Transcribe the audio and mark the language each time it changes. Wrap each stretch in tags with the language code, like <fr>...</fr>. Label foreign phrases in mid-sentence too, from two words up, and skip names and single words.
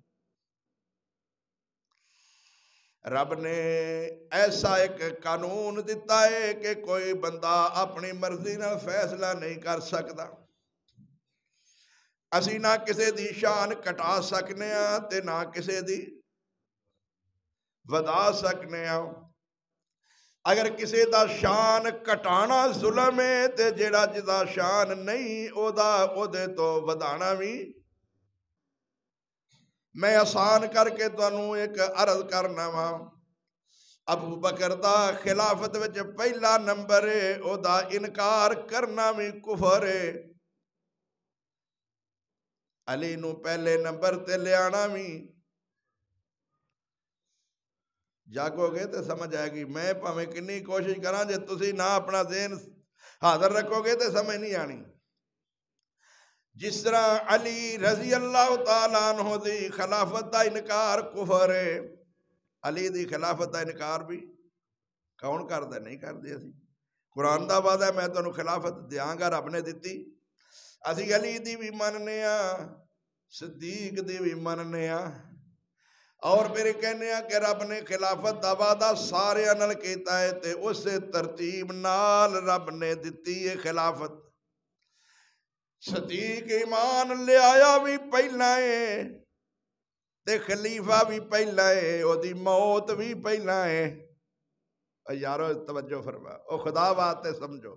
<pa>رب نے ایسا ایک قانون دیتا ہے کہ کوئی بندہ اپنی مرضی نہ فیصلہ نہیں کر سکتا۔ اسی نہ کسے دی شان کٹا سکنے ہاں تے نہ کسے دی ودا سکنے ہاں۔ اگر کسے دا شان کٹانا ظلم ہے تے جیڑا جدا شان نہیں او دے تو ودانا بھی۔ میں آسان کر کے تانوں ایک عرض کرنا وا، ابو بکر دا خلافت وچ پہلا نمبر ہے، او دا انکار کرنا بھی کفر ہے۔ علی نو پہلے نمبر تے لے آنا بھی، جاگو گے تو سمجھ آئے گی۔ میں پاویں کنی کوشش کراں جے تسی نہ اپنا ذہن حاضر رکھو گے تو سمجھ نہیں آنی۔ جس طرح علی</pa> <ar>رضی اللہ تعالیٰ عنہ</ar> <pa>دی خلافت دا انکار کفر ہے، علی دی خلافت دا انکار بھی کون کر دے؟ نہیں کر دے۔ اسی قرآن دا وعدہ ہے میں تانوں خلافت دیاں گا، رب نے دتی۔ اسی علی دی بھی مننے ہاں، صدیق دی بھی مننے ہاں، اور پھر کہنے ہیں کہ رب نے خلافت دا وعدہ سارے نال کیتا ہے تے اس ترتیب نال رب نے دتی ہے خلافت۔ صدیق ایمان لے آیا بھی پہلا ہے تے خلیفہ بھی پہلا ہے، او دی موت بھی پہلا ہے۔ یارو توجہ فرما، او خدا باتیں سمجھو۔</pa>